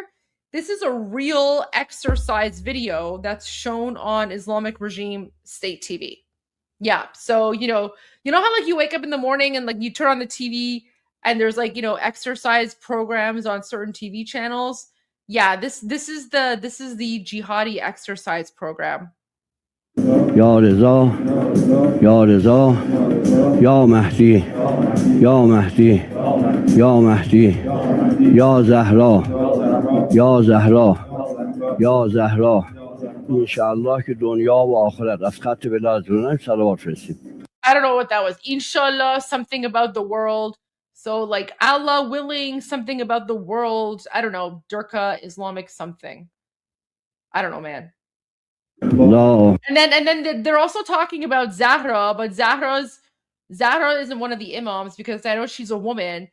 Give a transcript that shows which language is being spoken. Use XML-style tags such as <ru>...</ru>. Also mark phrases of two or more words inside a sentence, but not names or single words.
<en>This is a real exercise video that's shown on Islamic regime state TV. Yeah. So, you know how like you wake up in the morning and like you turn on the TV and there's like, exercise programs on certain TV channels. Yeah, this is the Jihadi exercise program.</en> <ar>يا رضا، يا رضا، يا مهدي، يا مهدي، يا مهدي، يا زهراء، يا زهراء، يا زهراء.</ar> <fa>Inshallah که دنیا و آخرت از خط ولایت صلوات فرستیم.</fa> <en>I don't know what that was. Inshallah, something about the world. So like Allah willing, something about the world. I don't know. Durka, Islamic something. I don't know, man. No. And then they're also talking about Zahra, but Zahra isn't one of the imams because I know she's a woman.</en>